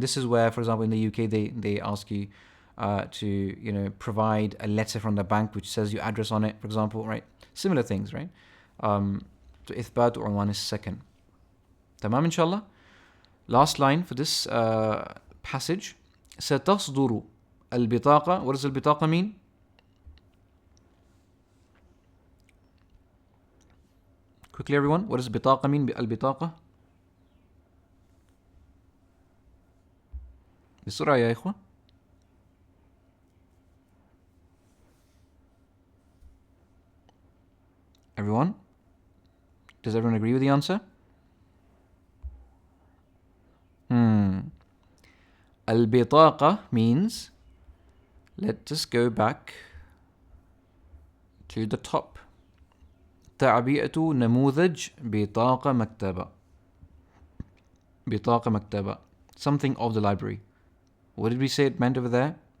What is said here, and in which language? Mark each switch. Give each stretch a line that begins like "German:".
English: This is where, for example, in the UK, they ask you to provide a letter from the bank which says your address on it, for example, right? Similar things, right?
Arabic: So إثبات عنوان السكن.
English: تمام, inshallah. Last line for this passage.
Arabic: ستصدر البطاقة.
English: What does البطاقة mean? Quickly, everyone. What does البطاقة mean?
Arabic: البطاقة. بسرعة يا إخوة.
English: Everyone? Does everyone agree with the answer? Al-bitaqa means, let us go back to the top.
Arabic: تعبئة نموذج بطاقة مكتبة. بطاقة مكتبة.
English: Something of the library. What did we say it meant over there?